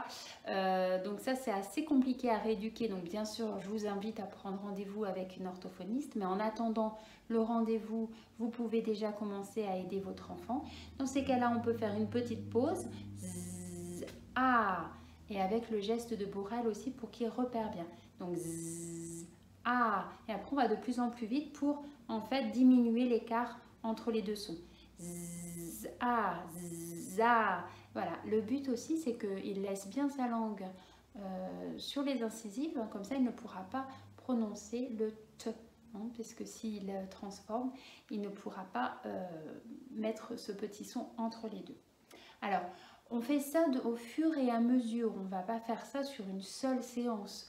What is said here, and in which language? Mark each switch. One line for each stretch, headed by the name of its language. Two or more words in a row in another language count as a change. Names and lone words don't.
French: Donc ça c'est assez compliqué à rééduquer, donc bien sûr je vous invite à prendre rendez-vous avec une orthophoniste, mais en attendant le rendez-vous, vous pouvez déjà commencer à aider votre enfant. Dans ces cas-là, on peut faire une petite pause, z, a, et avec le geste de Borel aussi pour qu'il repère bien. Donc z, a, et après on va de plus en plus vite pour en fait diminuer l'écart entre les deux sons. Z, a, za. Voilà, le but aussi c'est qu'il laisse bien sa langue sur les incisives, comme ça il ne pourra pas prononcer le t, hein, puisque s'il transforme, il ne pourra pas mettre ce petit son entre les deux. Alors, on fait ça au fur et à mesure, on ne va pas faire ça sur une seule séance.